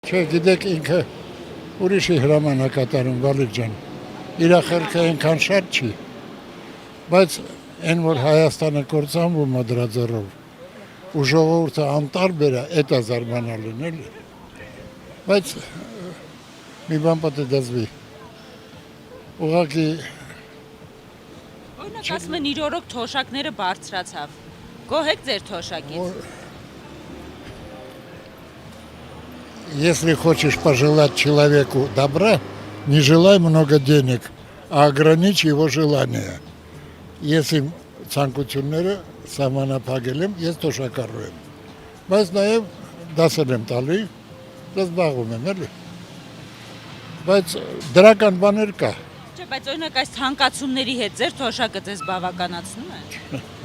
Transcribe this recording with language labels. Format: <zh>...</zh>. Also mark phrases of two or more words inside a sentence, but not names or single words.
<hy>Չէ, գիտեք ինքը ուրիշի հրամանակատարում Վալիկ ջան։ Իր խելքը այնքան շատ չի, բայց այն որ Հայաստանը կործանվում է դրա ձեռով ու ժողովուրդը անտարբեր է, դա զարմանալին էլի։ Բայց մի բան պետք է դասվի։ Ուղղակի Օրինակ ասում են իր օրոք թոշակները բարձրացավ։ Գոհ եք ձեր թոշակից։</hy> <ru>Если хочешь пожелать человеку добра, не желай много денег, а ограничь его желания.</ru> <hy>Если ցանկությունները սահմանափակել եմ, ես թոշակառու եմ։ Բայց նաև դասել եմ տալի, զբաղվում եմ էլի։ Բայց դրական բաներ կա։ Չէ, բայց օրինակ այս ցանկացումների հետ ձեր թոշակը ձեզ բավականացնում է։</hy>